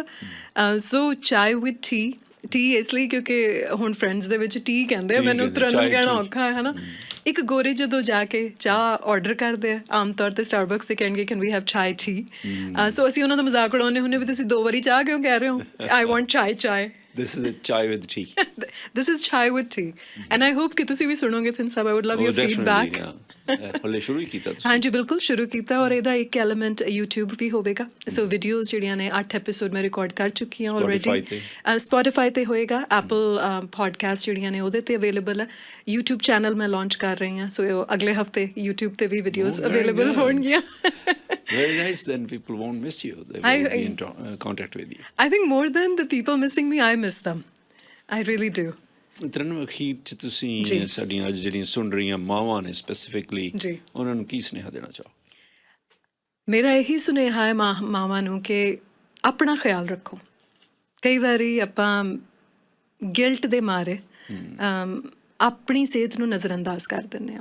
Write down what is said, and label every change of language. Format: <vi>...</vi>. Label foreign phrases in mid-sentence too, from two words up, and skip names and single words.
<pa>ਸੋ</pa> <en>chai with tea</en> <pa>ਇਸ ਲਈ ਕਿਉਂਕਿ ਹੁਣ ਫਰੈਂਡਸ ਦੇ ਵਿੱਚ ਟੀ ਕਹਿੰਦੇ ਆ, ਮੈਨੂੰ ਤਰੰਨੁਮ ਕਹਿਣਾ ਔਖਾ ਹੈ ਨਾ। ਇੱਕ ਗੋਰੇ ਜਦੋਂ ਜਾ ਕੇ ਚਾਹ ਆਰਡਰ ਕਰਦੇ ਆ, ਆਮ ਤੌਰ 'ਤੇ ਸਟਾਰਬਕਸ 'ਤੇ ਕਹਿਣਗੇ</pa> <en>can we have chai tea.</en> <pa>ਸੋ ਅਸੀਂ ਉਹਨਾਂ ਦਾ ਮਜ਼ਾਕ ਉਡਾਉਂਦੇ ਹੁੰਦੇ ਵੀ ਤੁਸੀਂ 2 ਵਾਰੀ ਚਾਹ ਕਿਉਂ ਕਹਿ ਰਹੇ ਹੋ?</pa> <en>I want chai. This is a chai with tea. This is chai with tea. And I hope</en> <pa>ਕਿ ਤੁਸੀਂ ਵੀ ਸੁਣੋਗੇ ਥਿੰਨ ਸਾਹਿਬ।</pa> <en>I would love your feedback.</en> <pa>ਹਲੇ ਸ਼ੁਰੂ ਹੀ ਕੀਤਾ ਤੁਸੀਂ? ਹਾਂਜੀ, ਬਿਲਕੁਲ ਸ਼ੁਰੂ ਕੀਤਾ। ਔਰ ਇਹਦਾ ਇੱਕ ਐਲੀਮੈਂਟ YouTube ਵੀ ਹੋਵੇਗਾ। ਸੋ ਵੀਡੀਓਜ਼ ਜਿਹੜੀਆਂ ਨੇ 8 ਐਪੀਸੋਡ ਮੈਂ ਰਿਕਾਰਡ ਕਰ ਚੁੱਕੀ ਹਾਂ ਆਲਰੇਡੀ। ਸਪੋਟੀਫਾਈ ਤੇ ਹੋਏਗਾ, ਐਪਲ ਪੋਡਕਾਸਟ ਜਿਹੜੀਆਂ ਨੇ ਉਹਦੇ ਤੇ ਅਵੇਲੇਬਲ ਹੈ। YouTube ਚੈਨਲ ਮੈਂ ਲਾਂਚ ਕਰ ਰਹੀ ਹਾਂ, ਸੋ ਅਗਲੇ ਹਫ਼ਤੇ YouTube ਤੇ ਵੀ ਵੀਡੀਓਜ਼ ਅਵੇਲੇਬਲ ਹੋਣਗੀਆਂ।</pa> <en>Very nice. Then people won't miss you. They will be in contact with you. I think more than the people missing me, I miss them. I really do.</en> <pa>ਤਰੰਨੁਮ, ਅਖੀਰ 'ਚ ਤੁਸੀਂ ਸਾਡੀਆਂ ਅੱਜ ਜਿਹੜੀਆਂ ਸੁਣ ਰਹੀਆਂ ਮਾਵਾਂ ਨੇ ਸਪੈਸੀਫਿਕਲੀ, ਉਹਨਾਂ ਨੂੰ ਕੀ ਸੁਨੇਹਾ ਦੇਣਾ ਚਾਹੋ? ਮੇਰਾ ਇਹੀ ਸੁਨੇਹਾ ਹੈ ਮਾਵਾਂ ਨੂੰ ਕਿ ਆਪਣਾ ਖਿਆਲ ਰੱਖੋ। ਕਈ ਵਾਰੀ ਆਪਾਂ ਗਿਲਟ ਦੇ ਮਾਰੇ ਆਪਣੀ ਸਿਹਤ ਨੂੰ ਨਜ਼ਰਅੰਦਾਜ਼ ਕਰ ਦਿੰਦੇ ਹਾਂ।</pa>